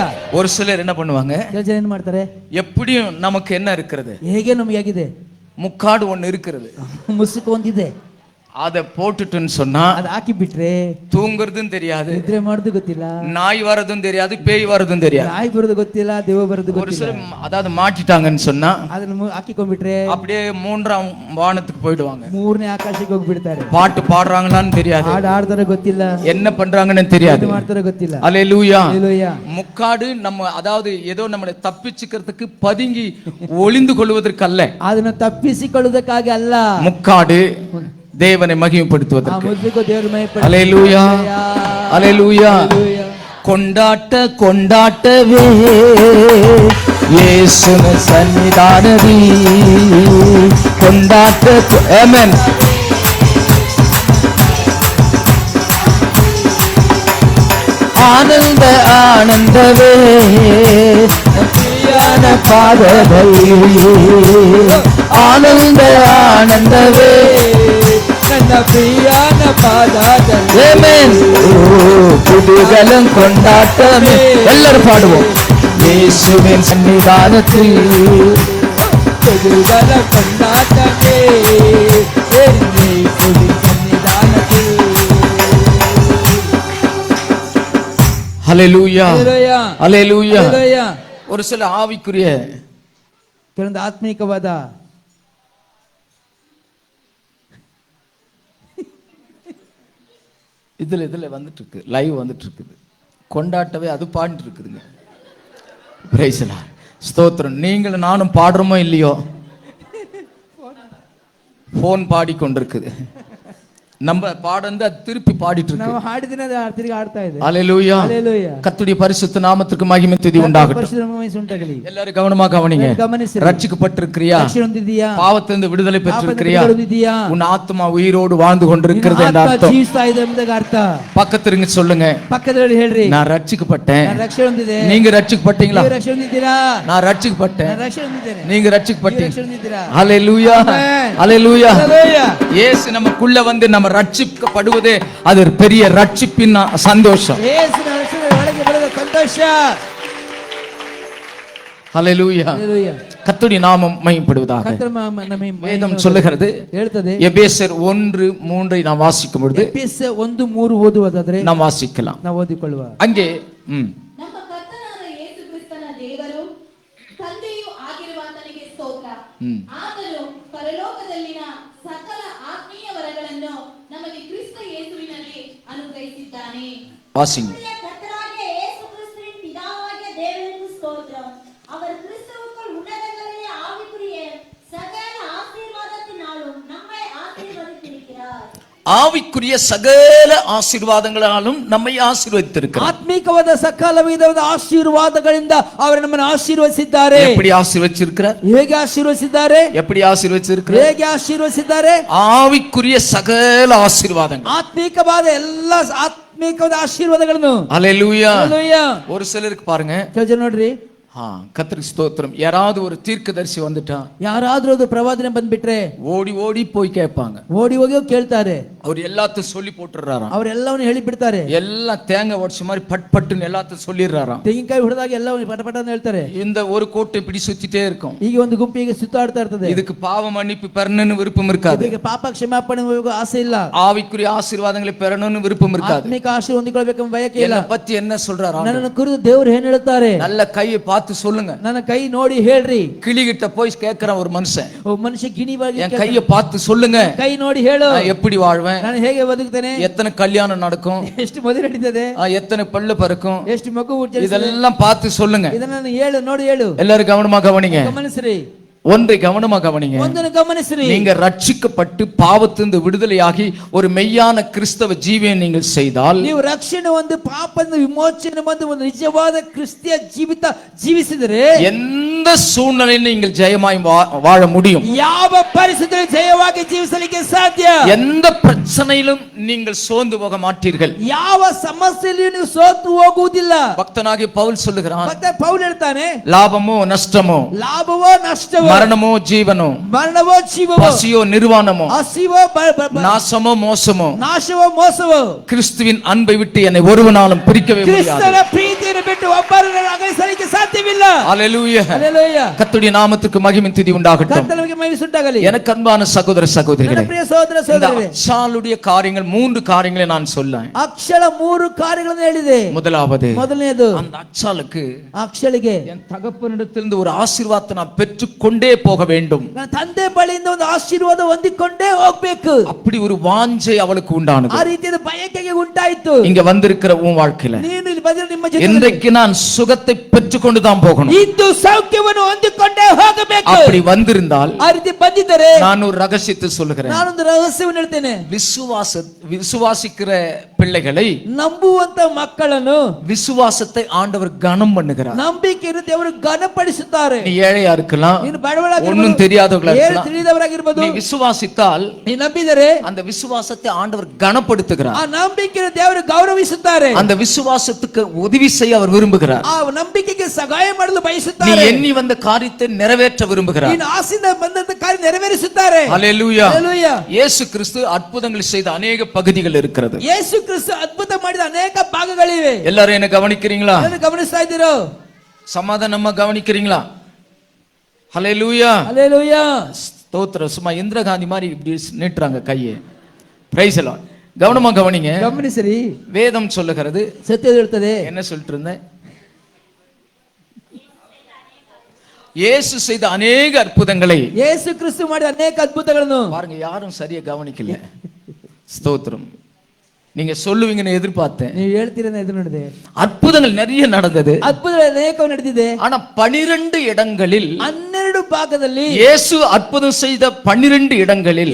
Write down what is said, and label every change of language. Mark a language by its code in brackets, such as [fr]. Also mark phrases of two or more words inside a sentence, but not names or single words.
[ta] ஒரு சிலர் என்ன பண்ணுவாங்க, [kn] ಕೆಲಸ ಏನು ಮಾಡ್ತಾರೆ, [ta] எப்படியும் நமக்கு என்ன இருக்கிறது, [kn] ಹೇಗೆ ನಮಗೆ ಆಗಿದೆ, [ta] முக்காடு ஒன்னு இருக்கிறது, [kn] ಮುಸುಕು ಒಂದಿದೆ, [ta] அதை போட்டுட்டுன்னு சொன்னா [kn] ಅದು ಹಾಕಿ ಬಿಟ್ರೆ [ta] தூங்குறதும் தெரியாது, [kn] ನಿದ್ರೆ ಮಾಡೋದು ಗೊತ್ತಿಲ್ಲ, [ta] நாய் வரதும் தெரியாது, பேய் வரதும் தெரியாது. [kn] ನಾಯಿ ಬರೋದು ಗೊತ್ತಿಲ್ಲ, ದೇವ ಬರೋದು [ta] ஒரு [kn] ಗೊತ್ತಿಲ್ಲ. [ta] சிலர் அதாவது மாட்டிட்டாங்கன்னு சொன்னா [kn] ಅದನ್ನ ಹಾಕಿಕೊಂಡ್ಬಿಟ್ರೆ [ta] அப்படியே மூன்றாம் வானத்துக்கு போயிடுவாங்க. [kn] ಮೂರನೇ ಆಕಾಶಕ್ಕೆ ಹೋಗ್ಬಿಡ್ತಾರೆ. [ta] பாட்டு பாடுறாங்களான்னு தெரியாது, [kn] ಹಾಡು ಆಡ್ತಾರೋ ಗೊತ್ತಿಲ್ಲ, [ta] என்ன பண்றாங்கன்னு தெரியாது. [kn] ಏನು ಮಾಡ್ತಾರೋ ಗೊತ್ತಿಲ್ಲ. [ta] அல்லேலூயா. [kn] Hallelujah. [ta] முக்காடு நம்ம அதாவது ஏதோ நம்மளை தப்பிச்சுக்கிறதுக்கு பதுங்கி ஒளிந்து கொள்வதற்கு அல்ல, [kn] ಅದನ್ನ ತಪ್ಪಿಸಿಕೊಳ್ಳುವುದಕ್ಕಾಗಿ ಅಲ್ಲ, [ta] முக்காடு தேவனை [kn] ಆ [ta] மகிமைப்படுத்துவதற்கு. [kn] ಮುಸುಕು ದೇವರ ಮಹಿಮೆ [ta] அல்லேலூயா. அல்லேலூயா. கொண்டாட்டவே இயேசுவின் சன்னிதானதி ஆமென். ஆனந்தவே பிரியான பாதங்கள் ஆனந்தவே [kn] ನನ್ನ ಪ್ರಿಯಾನ ಪಾದದಲ್ಲಿ [ta] ஆமென். குதூகலம் கொண்டாட்டமே எல்லாரும் பாடுவோம். இயேசுவின் சன்னிதானத்தில் [kn] ಕುತೂಹಲ ಕೊಂಡಾಟವೇ ಯೇಸುವಿನ ಸನ್ನಿಧಾನದಲ್ಲಿ. [ta] ஹல்லேலூயா [kn] ಹಲ್ಲೆಲೂಯಾ. [ta] ஹல்லேலூயா. [kn] ಹಲ್ಲೆಲೂಯಾ. [ta] ஒரு சில ஆவிக்குரிய [kn] ಕೆಲವೊಂದು ಆತ್ಮಿಕವಾದ [ta] இதுல வந்துட்டு இருக்கு, லைவ் வந்துட்டு இருக்குது. கொண்டாட்டவே அது பாடிட்டு இருக்குதுங்க. [en] praise the Lord. [ta] ஸ்தோத்திரம். நீங்களும் நானும் பாடுறோமோ இல்லையோ, போன் பாடிக்கொண்டிருக்குது. நம்ம பாடந்து அது திருப்பி பாடிட்டு [kn] ನಾವು [ta] இருக்கு. [kn] ಹಾಡಿದಿನ ತಿರುಗಿ ಆಡ್ತಾ ಇದೆ. [ta] ஹல்லேலூயா. ஹல்லேலூயா. கர்த்தருடைய பரிசுத்த நாமத்துக்கு மகிமை துதி உண்டாகட்டும். [kn] ಪರಿಶುದ್ಧ ನಾಮಕ್ಕೆ ಉಂಟಾಗಲಿ. [ta] எல்லாரும் கவனமா கவனிங்க. [kn] ಗಮನಿಸಿರಿ. [ta] ரட்சிக்கப்பட்டிருக்கிறியா? [kn] ರಕ್ಷಣೆ ಹೊಂದಿದ್ದೀಯಾ? [ta] பாவத்திலிருந்து விடுதலை பெற்றிருக்கிறியா? [kn] ಪಾಪದಿಂದ ಹೊಂದಿದ್ದೀಯಾ? [ta] உன் ஆத்மா உயிரோடு வாழ்ந்து கொண்டிருக்கிறது [kn] ನಿನ್ನ [ta] என்ற [kn] ಆತ್ಮ [ta] அர்த்தம். [kn] ಜೀವಿಸ್ತಾ ಇದೆ ಎಂಬುದಕ್ಕೆ ಅರ್ಥ. [ta] பக்கத்திருங்க சொல்லுங்க, [kn] ಪಕ್ಕದಲ್ಲಿ ಹೇಳ್ರಿ, [ta] நான் ரட்சிக்கப்பட்டேன். [kn] ನಾನು ರಕ್ಷಣೆ ಹೊಂದಿದೆ. [ta] நீங்க ரட்சிக்கப்பட்டீங்களா? [kn] ನೀವು ರಕ್ಷಣೆ ಹೊಂದಿದ್ದೀರಾ? [ta] நான் ரட்சிக்கப்பட்டேன். [kn] ನಾನು ರಕ್ಷಣೆ ಹೊಂದಿದ್ದೇನೆ. [ta] நீங்க [kn] ನೀವು [ta] ரட்சிக்கப்பட்டீங்க. [kn] ರಕ್ಷಣೆ ಹೊಂದಿದ್ದೀರಾ? [ta] ஹல்லேலூயா. ஆமென். ஹல்லேலூயா. ஹல்லேலூயா. இயேசு நமக்குள்ள வந்து நம்ம ரட்சிக்கப்படுவதே அது ஒரு பெரிய ரட்சிப்பின் சந்தோஷம். [kn] ಯೇಸುವಿನ ರಕ್ಷಣೆ ಒಳಗೆ ಬರುವ ಸಂತೋಷ. [ta] ஹல்லேலூயா. [kn] ಹಲ್ಲೆಲೂಯಾ. [ta] கர்த்தருடைய நாமம் மகிமைப்படுவதாக. [kn] ಕರ್ತನ ನಮಗೆ [ta] வேதம் சொல்லுகிறது, [kn] ಹೇಳ್ತದೆ. [ta] எபேசியர் 1:3 நாம் வாசிக்கும் பொழுது [kn] ಎಫೆಸ 1:3 ಓದುವುದಾದರೆ [ta] நாம் வாசிக்கலாம். [kn] ನಾವು ಓದಿಕೊಳ್ಳುವ. [ta] அங்கே [kn] ನಮ್ಮ ಕರ್ತನಾದ ಯೇಸು ಕ್ರಿಸ್ತನ ದೇವರು ತಂದೆಯೂ ಆಗಿರುವಾತನಿಗೆ ಸ್ತೋತ್ರ. ಆತನು ಪರಲೋಕದಲ್ಲಿನ ಸಕಲ ಆತ್ಮೀಯ ವರಗಳನ್ನು ನಮಗೆ ಕ್ರಿಸ್ತ ಯೇಸುವಿನಲ್ಲಿ ಅನುಗ್ರಹಿಸಿದ್ದಾನೆ. [ta] வாசிங்க. நம்முடைய கர்த்தராகிய இயேசு கிறிஸ்துவின் பிதாவாகிய தேவனுக்கு ஸ்தோத்திரம். அவர் கிறிஸ்துவுக்குள் உன்னதங்களிலே ஆவிக்குரிய சகல ஆசீர்வாதத்தினாலும் நம்மை ஆசீர்வதித்திருக்கிறார். ஆவிக்குரிய சகல ஆசீர்வாதங்களாலும் நம்மை ஆசீர்வதித்திருக்கிறார். [kn] ಆತ್ಮಿಕವಾದ ಸಕಲ ವಿಧವಾದ ಆಶೀರ್ವಾದಗಳಿಂದ ಅವರು ನಮ್ಮನ್ನು ಆಶೀರ್ವದಿಸಿದ್ದಾರೆ. [ta] எப்படி ஆசீர்வதிச்சிருக்கிறார்? [kn] ಹೇಗೆ ಆಶೀರ್ವದಿಸಿದ್ದಾರೆ? [ta] எப்படி ஆசீர்வதிச்சிருக்கிறார்? [kn] ಹೇಗೆ ಆಶೀರ್ವದಿಸಿದ್ದಾರೆ? [ta] ஆவிக்குரிய சகல ஆசீர்வாதங்கள். [kn] ಆತ್ಮಿಕವಾದ ಎಲ್ಲ ಆತ್ಮಿಕವಾದ ಆಶೀರ್ವಾದಗಳನ್ನು. [ta] ஹல்லேலூயா. [kn] ಹಲ್ಲೆಲೂಯಾ. [ta] ஒரு சிலருக்கு பாருங்க, [kn] ಕೆಲವು ಜನ ನೋಡ್ರಿ, [ta] கர்த்தருக்கு ஸ்தோத்திரம், யாராவது ஒரு தீர்க்கதரிசி வந்துட்டா [kn] ಯಾರಾದ್ರೂ ಅದು ಪ್ರವಾದನೆ ಬಂದ್ಬಿಟ್ರೆ [ta] ஓடி ஓடி போய் கேட்பாங்க. [kn] ಓಡಿ ಹೋಗಿ ಕೇಳ್ತಾರೆ. [ta] அவர் எல்லாத்தையும் சொல்லி போட்டுறாராம். [kn] ಅವರೆಲ್ಲವನ್ನು ಹೇಳಿ ಬಿಡ್ತಾರೆ. [ta] எல்லாம் தேங்காய் உடைச்ச மாதிரி பட் பட்டுன்னு எல்லாத்தையும் சொல்லிடுறாராம். [kn] ತೆಂಗಿನಕಾಯಿ ಹೊಡೆದಾಗ ಎಲ್ಲವನ್ನು ಪಟ ಪಟ ಅಂತ ಹೇಳ್ತಾರೆ. [ta] இந்த ஒரு கோட்டை இப்படி சுத்திட்டே இருக்கும். [kn] ಈಗ ಒಂದು ಗುಂಪು ಈಗ ಸುತ್ತಾಡ್ತಾ ಇರ್ತದೆ. [ta] இதுக்கு பாவ மன்னிப்பு பெறணும்னு விருப்பம் இருக்காது. [kn] ಇದಕ್ಕೆ ಪಾಪ ಕ್ಷಮಾಪಣೆ ಆಸೆ ಇಲ್ಲ. [ta] ஆவிக்குரிய ஆசீர்வாதங்களை பெறணும்னு விருப்பம் இருக்காது. [kn] ಆತ್ಮಿಕ ಆಶೀರ್ವಾದ ಹೊಂದಿಕೊಳ್ಳಬೇಕೆಂಬ ಬಯಕೆ ಇಲ್ಲ. [ta] என்ன பத்தி என்ன சொல்றாராம்? [kn] ನನ್ನನ್ನು ಕುರಿತು ದೇವರು ಏನ್ ಹೇಳುತ್ತಾರೆ? [ta] நல்ல கையை பார்த்து சொல்லுங்க. [kn] ನನ್ನ ಕೈ ನೋಡಿ ಹೇಳ್ರಿ. [ta] கிளிகிட்ட போய் கேட்கிறான் ஒரு மனுஷன், [kn] ಒಬ್ಬ ಮನುಷ್ಯ ಗಿಣಿವಾಗಿ [ta] என் கையை பார்த்து சொல்லுங்க, [kn] ಕೈ ನೋಡಿ ಹೇಳು, [ta] நான் எப்படி வாழ்வேன், [kn] ನಾನು ಹೇಗೆ ಬದುಕ್ತೇನೆ, [ta] எத்தனை கல்யாணம் நடக்கும், [kn] ಎಷ್ಟು ಮದುವೆ ನಡೀತದೆ, [ta] எத்தனை பல்லு பறக்கும், [kn] ಎಷ್ಟು ಮಗು ಹುಟ್ಟುತ್ತದೆ, [ta] இதெல்லாம் பார்த்து சொல்லுங்க. [kn] ಇದನ್ನ ಹೇಳು, ನೋಡಿ ಹೇಳು. [ta] எல்லாரும் கவனமா கவனிங்க. [kn] ಗಮನಿಸ್ರಿ, [ta] ஒன்றை கவனமா கவனிங்க. [kn] ಒಂದನ್ನು ಗಮನಿಸ್ರಿ. [ta] நீங்க ரட்சிக்கப்பட்டு பாவத்திலிருந்து விடுதலையாகி ஒரு மெய்யான கிறிஸ்தவ ஜீவியை நீங்கள் செய்தால், [kn] ನೀವು ರಕ್ಷಣೆ ಒಂದು ಪಾಪದಿಂದ ವಿಮೋಚನೆ ಒಂದು ಒಂದು ನಿಜವಾದ ಕ್ರಿಸ್ತಿಯ ಜೀವಿತ ಜೀವಿಸಿದರೆ [ta] எந்த சூழ்நிலையில் நீங்கள் ஜெயமாய் வாழ முடியும். [kn] ಯಾವ ಪರಿಸ್ಥಿತಿಯಲ್ಲಿ ಜಯವಾಗಿ ಜೀವಿಸಲಿಕ್ಕೆ ಸಾಧ್ಯ. [ta] எந்த பிரச்சனையிலும் நீங்கள் சோர்ந்து போக மாட்டீர்கள். [kn] ಯಾವ ಸಮಸ್ಯೆಯಲ್ಲಿಯೂ ನೀವು ಸೋತು ಹೋಗುವುದಿಲ್ಲ. [ta] பக்தனாகிய பவுல் சொல்லுகிறான், [kn] ಮತ್ತೆ ಪೌಲ್ ಹೇಳ್ತಾನೆ, [ta] லாபமோ நஷ்டமோ, [kn] ಲಾಭವೋ ನಷ್ಟವೋ, [ta] மரணமோ ஜீவனோ, [kn] ಮರಣವೋ ಜೀವವೋ, [ta] பசியோ நிர்வாணமோ, [kn] ಹಸಿವೋ [ta] நாசமோ மோசமோ, [kn] ನಾಶವೋ ಮೋಸವೋ, [ta] கிறிஸ்துவின் அன்பை விட்டு என்னை ஒருவனாலும் பிரிக்கவே முடியாது. [kn] ಕ್ರಿಸ್ತನ ಪ್ರೀತಿಯನ್ನು ಬಿಟ್ಟು ಒಬ್ಬರನ್ನು ಅಗಲಿಸಲಿಕ್ಕೆ ಸಾಧ್ಯವಿಲ್ಲ. [ta] ஹல்லேலூயா. [kn] ಹಲ್ಲೆಲೂಯಾ. [ta] கர்த்தருடைய நாமத்துக்கு மகிமை துதி உண்டாகட்டும். [kn] ಕರ್ತನಿಗೆ ಮಹಿಮೆ ಉಂಟಾಗಲಿ. [ta] எனக்கு அன்பான சகோதர சகோதரிகளே, [kn] ನನ್ನ ಪ್ರಿಯ ಸಹೋದರ [ta] இந்த [kn] ಸಹೋದರಿಯರೇ, [ta] அச்சாளுடைய காரியங்கள் 3 காரியங்களை நான் சொல்லேன். [kn] ಅಕ್ಷರ 3 ಕಾರ್ಯಗಳನ್ನು ಹೇಳಿದೆ. [ta] முதலாவது, [kn] ಮೊದಲನೇದು, [ta] அந்த அச்சாளுக்கு [kn] ಅಕ್ಷಳಿಗೆ [ta] என் தகப்பனிடத்திலிருந்து ஒரு ஆசீர்வாதத்தை நான் பெற்றுக்கொண்டே போக வேண்டும். [kn] ನನ್ನ ತಂದೆ ಬಳಿಯಿಂದ ಒಂದು ಆಶೀರ್ವಾದ ಹೊಂದಿಕೊಂಡೇ ಹೋಗ್ಬೇಕು. [ta] அப்படி ஒரு வாஞ்சை அவளுக்கு உண்டானது. [kn] ಆ ರೀತಿಯ ಬಯಕೆಗೆ ಉಂಟಾಯಿತು. [ta] இங்க வந்திருக்கிற உன் வாழ்க்கையில [kn] ನೀನು ಇಲ್ಲಿ ಬಂದ್ರೆ ನಿಮ್ಮ ಜೊತೆ [ta] இன்றைக்கு நான் சுகத்தை பெற்றுக்கொண்டு தான் போகணும். [kn] ಇದ್ದು ಸೌಖ್ಯವನ್ನು ಹೊಂದಿಕೊಂಡೇ ಹೋಗಬೇಕು. [ta] அப்படி வந்திருந்தால் [kn] ಆ ರೀತಿ ಬಂದಿದ್ದರೆ [ta] நான் ஒரு ரகசியத்தை சொல்லுகிறேன். [kn] ನಾನೊಂದು ರಹಸ್ಯವನ್ನು ಹೇಳ್ತೇನೆ. [ta] விசுவாசிக்கிற பிள்ளைகளை [kn] ನಂಬುವಂತ ಮಕ್ಕಳನ್ನು [ta] விசுவாசத்தை ஆண்டவர் கனம் பண்ணுகிறார். [kn] ನಂಬಿಕೆಯನ್ನು ದೇವರು ಘನಪಡಿಸುತ್ತಾರೆ. [ta] நீ ஏழையா இருக்கலாம், [kn] ನೀನು ಬಡವಳಾಗಿರಬಹುದು, [ta] ஒன்னும் தெரியாதவங்களா இருக்கலாம். [kn] ತಿಳಿದವರಾಗಿರಬಹುದು. [ta] நீ விசுவாசித்தால் [kn] ನೀ ನಂಬಿದರೆ [ta] அந்த விசுவாசத்தை ஆண்டவர் கனப்படுத்துகிறார். [kn] ಆ ನಂಬಿಕೆಯನ್ನು ದೇವರು ಗೌರವಿಸುತ್ತಾರೆ. [ta] அந்த விசுவாசத்துக்கு உதவி செய்ய அவர் விரும்புகிறார். [kn] ಆ ನಂಬಿಕೆಗೆ ಸಹಾಯ ಮಾಡಲು [ta] நீ [kn] ಬಯಸುತ್ತಾರೆ. [ta] எண்ணி வந்த காரியத்தை நிறைவேற்ற விரும்புகிறார். [kn] ನೀನು ಆಸೆಯಿಂದ ಬಂದಂತ ಕಾರ್ಯ ನೆರವೇರಿಸುತ್ತಾರೆ. [ta] ஹல்லேலூயா. [kn] ಹಲ್ಲೆಲೂಯಾ. [ta] இயேசு கிறிஸ்து அற்புதங்கள் செய்த அநேக பகுதிகள் இருக்கிறது. [kn] ಯೇಸು ಕ್ರಿಸ್ತ ಅದ್ಭುತ ಮಾಡಿದ ಅನೇಕ ಭಾಗಗಳಿವೆ. [ta] எல்லாரும் என்ன கவனிக்கிறீங்களா? [kn] ಅದನ್ನು ಗಮನಿಸ್ತಾ ಇದ್ದೀರೋ? [ta] சமாதானமா கவனிக்கிறீங்களா? ஹல்லேலூயா. [kn] ಹಲ್ಲೆಲೂಯಾ. [ta] ஸ்தோத்திரம். சும்மா இந்திரா காந்தி மாதிரி இப்படி நீட்டுறாங்க கையை. பிரைஸ் எல்லாம். கவனமா கவனிங்க. [kn] ಗಮನಿಸಿರಿ, [ta] வேதம் சொல்லுகிறது. [kn] ಸತ್ಯ ಹೇಳುತ್ತದೆ. [ta] என்ன சொல்லிட்டு இருந்தேன்? இயேசு செய்த அநேக அற்புதங்களை [kn] ಯೇಸು ಕ್ರಿಸ್ತ ಮಾಡಿದ ಅನೇಕ ಅದ್ಭುತಗಳನ್ನು [ta] பாருங்க, யாரும் சரியா கவனிக்கல. ஸ்தோத்திரம். நீங்க சொல்லுவீங்கன்னு எதிர்பார்த்தேன். [kn] ನೀವು ಹೇಳ್ತೀರ ಎದುರು ನಡೆದಿದೆ. [ta] அற்புதங்கள் நிறைய நடந்தது. [kn] ಅದ್ಭುತಗಳು ಅನೇಕ ನಡೆದಿದೆ. [ta] ஆனா 12 இடங்களில் [kn] 12 ಭಾಗದಲ್ಲಿ [ta] இயேசு அற்புதம் செய்த 12 இடங்களில்